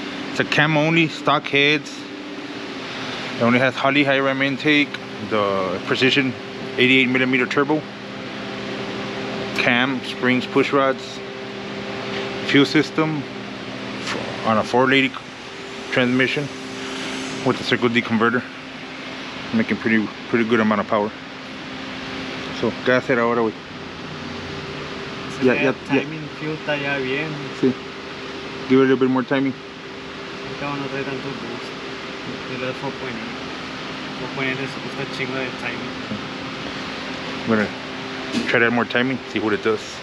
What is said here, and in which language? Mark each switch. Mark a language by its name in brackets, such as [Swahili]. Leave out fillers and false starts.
[English] It's a cam only, stock heads. It only has Holley high ram intake, the precision 88 millimeter turbo, cam, springs, push rods, fuel system on a 480 transmission with the circle D converter, making pretty good amount of power. [Spanish] So, ¿qué hacer ahora, güey? Timing, fuel está ya bien. Sí. [English] Give it a little bit more timing. [Spanish] Acá no trae tanto boost. Y lo de 4.8. 4.8 les gusta chingo de timing. [English] I'm gonna try to add more timing, see what it does.